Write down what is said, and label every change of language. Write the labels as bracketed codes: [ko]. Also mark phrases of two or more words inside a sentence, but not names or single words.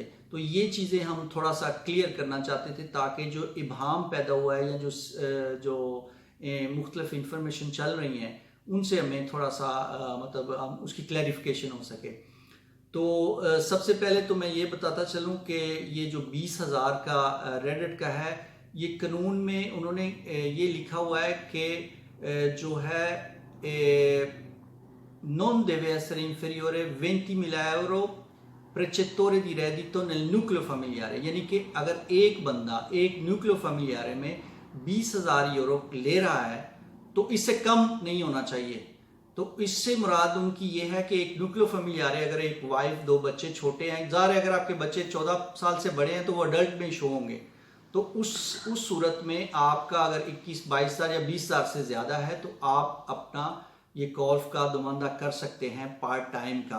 [hi] तो ये चीज़ें हम थोड़ा सा क्लियर करना चाहते थे ताकि जो इबहम पैदा हुआ है या जो मुख्तलिफ इंफॉर्मेशन चल रही हैं उनसे हमें थोड़ा सा मतलब हम उसकी क्लैरिफिकेशन हो सके। तो सबसे पहले तो मैं ये बताता चलूँ कि ये जो 20,000 का रेडिट का है, ये कानून में उन्होंने ये लिखा हुआ है कि जो है [it] non deve essere inferiore 20.000 euro precettore di reddito nel nucleo familiare, [hi] यानी कि अगर एक बंदा एक [it] nucleo familiare [hi] में 20,000 यूरो ले रहा है तो इससे कम नहीं होना चाहिए। तो इससे मुराद उनकी ये है कि एक [it] nucleo familiare [hi] अगर एक वाइफ 2 बच्चे छोटे हैं, ज़ाहिर है अगर आपके बच्चे 14 साल से बड़े हैं तो वो अडल्ट में शो होंगे, तो उस सूरत में आपका अगर 21-22,000 या 20,000 से ज़्यादा है तो आप अपना ये गोल्फ का दुमानदा कर सकते हैं [en] part time [hi] का।